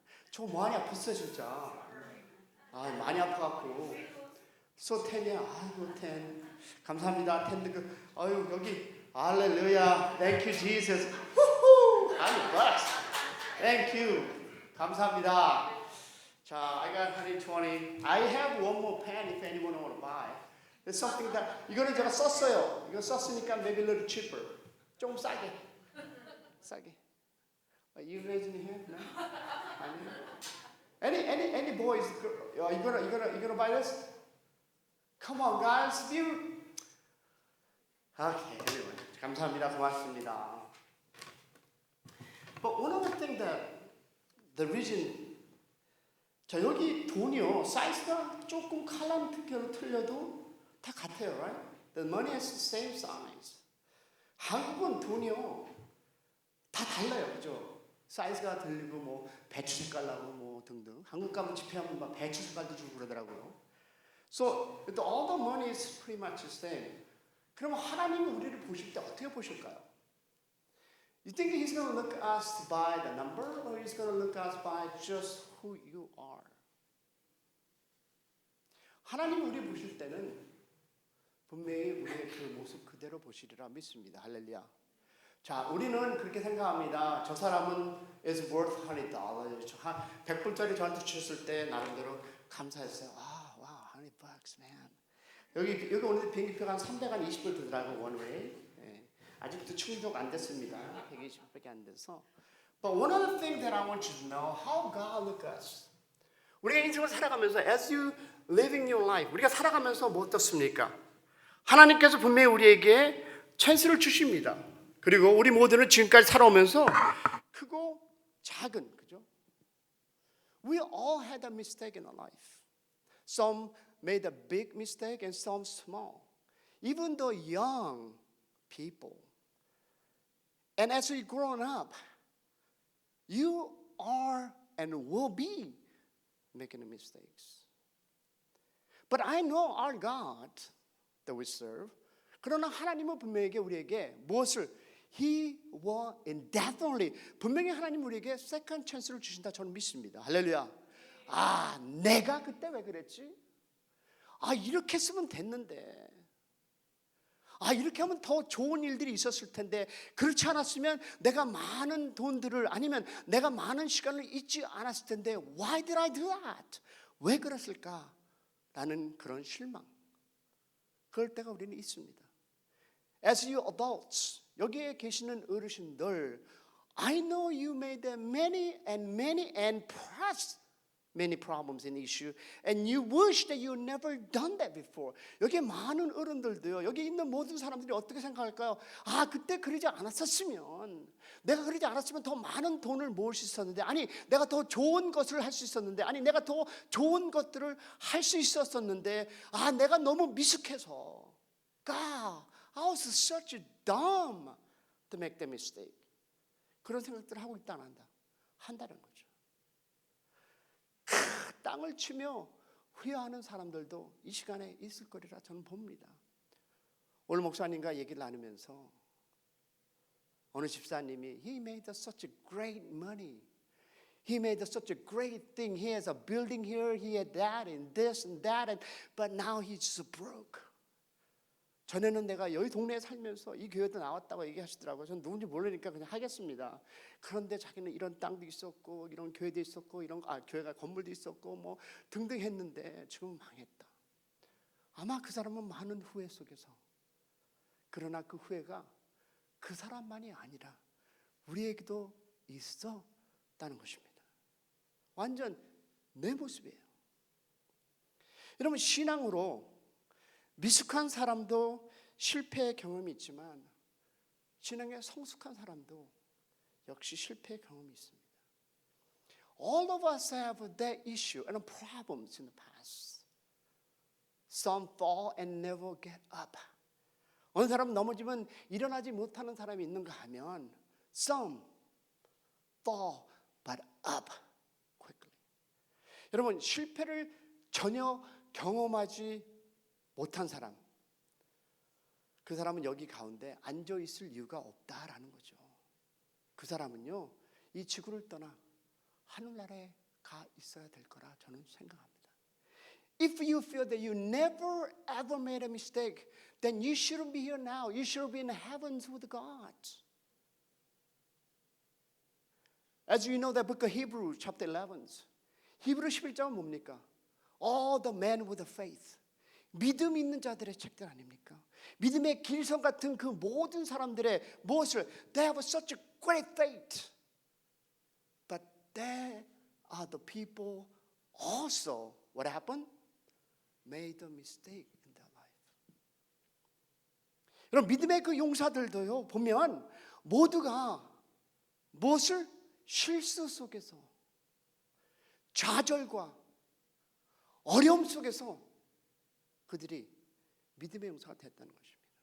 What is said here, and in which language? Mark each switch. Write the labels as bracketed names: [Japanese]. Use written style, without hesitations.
[Korean] 저 많이 아팠어요 진짜. 많이 아파갖고. So 10이야. 10. 감사합니다. 10. 여기 할렐루야. [English] Thank you Jesus. I'm blessed. Thank you. [Korean] 감사합니다. [English] 자, I got 120. I have one more pen if anyone want to buy. It's something that [Korean] 이거는 제가 썼어요. 이거 썼으니까 [English] maybe a little cheaper. [Korean] 좀 싸게. [English] Are you raising your hand? No? Any boys? You gonna buy this? Come on, guys. Okay, anyway. [Korean] 감사합니다. 고맙습니다. [English] But one of the things that the reason [Korean] 자 여기 돈이요 사이즈가 조금 칼럼 특별로 틀려도 다 같아요, [English] right? The money is the same size. [Korean] 한국은 돈이요 다 달라요, 그죠? 사이즈가 들리고 뭐 배추 색깔 나고 뭐 등등. 한국 가면 집회하면 막 배추 색깔도 주고 그러더라고요. [English] So all the money is pretty much the same. [Korean] 그러면 하나님이 우리를 보실 때 어떻게 보실까요? [English] You think He's going to look at us by the number, or He's going to look at us by just who you are? [Korean] 하나님이 우리 보실 때는 분명히 우리의 그 모습 그대로 보시리라 믿습니다. 할렐루야. 자, 우리는 그렇게 생각합니다. 저 사람은 [English] is worth $100. [Korean] 한 100불짜리 저한테 주셨을 때 나름대로 감사했어요. [English] 아, wow, $100, man. [Korean] 여기 오늘 비행기표가 한 320불 들더라고, 원웨이. 예. 아직도 충족 안 됐습니다. 120불밖에 안 돼서. [English] But one other thing that I want you to know, how God look us. [Korean] 우리가 인생을 살아가면서 [English] as you living your life, [Korean] 우리가 살아가면서 뭐 어떻습니까? 하나님께서 분명히 우리에게 찬스를 주십니다. 그리고 우리 모두는 지금까지 살아오면서 크고 작은, 그죠? [English] We all had a mistake in our life. Some made a big mistake and some small. Even the young people. And as we grown up, you are and will be making mistakes. But I know our God that we serve. [Korean] 그러나 하나님은 분명히 우리에게 무엇을 [English] He will indefinitely [Korean] 분명히 하나님 우리에게 second chance를 주신다 저는 믿습니다. 할렐루야. 아, 내가 그때 왜 그랬지? 아, 이렇게 했으면 됐는데. 아, 이렇게 하면 더 좋은 일들이 있었을 텐데 그렇지 않았으면 내가 많은 돈들을 아니면 내가 많은 시간을 잊지 않았을 텐데 [English] Why did I do that? [Korean] 왜 그랬을까? 라는 그런 실망. 그럴 때가 우리는 있습니다. [English] As you adults, [Korean] 여기에 계시는 어르신들, [English] I know you made many and perhaps many problems and issues, and you wish that you never done that before. [Korean] 여기 많은 어른들도요. 여기 있는 모든 사람들이 어떻게 생각할까요? 아, 그때 그러지 않았었으면, 내가 그러지 않았으면 더 많은 돈을 모을 수 있었는데, 아니, 내가 더 좋은 것을 할 수 있었는데, 아니, 내가 더 좋은 것들을 할 수 있었었는데, 아, 내가 너무 미숙해서, [English] God, I was such dumb to make that mistake. [Korean] 그런 생각들을 하고 있다 안 한다? 한다는 거죠. 땅을 치며 후회하는 사람들도 이 시간에 있을 거리라 저는 봅니다. 오늘 목사님과 얘기를 나누면서 어느 집사님이 [English] He made such a great money. He made such a great thing. He has a building here. He had that and this and that. But now he's just broke. [Korean] 전에는 내가 여기 동네에 살면서 이 교회도 나왔다고 얘기하시더라고요. 전 누군지 모르니까 그냥 하겠습니다. 그런데 자기는 이런 땅도 있었고 이런 교회도 있었고 이런 교회가 건물도 있었고 뭐 등등 했는데 지금 망했다. 아마 그 사람은 많은 후회 속에서 그러나 그 후회가 그 사람만이 아니라 우리에게도 있었다는 것입니다. 완전 내 모습이에요. 여러분 신앙으로 미숙한 사람도 실패의 경험이 있지만 신앙에 성숙한 사람도 역시 실패의 경험이 있습니다. [English] All of us have that issue and problems in the past. Some fall and never get up. [Korean] 어느 사람은 넘어지면 일어나지 못하는 사람이 있는가 하면 [English] Some fall but up quickly. [Korean] 여러분 실패를 전혀 경험하지 못한 사람, 그 사람은 여기 가운데 앉아 있을 이유가 없다라는 거죠. 그 사람은요 이 지구를 떠나 하늘나라에 가 있어야 될 거라 저는 생각합니다. [English] If you feel that you never ever made a mistake, then you shouldn't be here now. You should be in the heavens with God. As you know, the book of Hebrews, chapter 11. [Korean] 히브리 11장은 뭡니까? [English] All the men with the faith. [Korean] 믿음 있는 자들의 책들 아닙니까? 믿음의 길선 같은 그 모든 사람들의 무엇을 [English] They have such a great faith. But they are the people also what happened? Made a mistake in their life. [Korean] 여러분 믿음의 그 용사들도요 보면 모두가 무엇을 실수 속에서 좌절과 어려움 속에서 그들이 믿음의 용사가 됐다는 것입니다.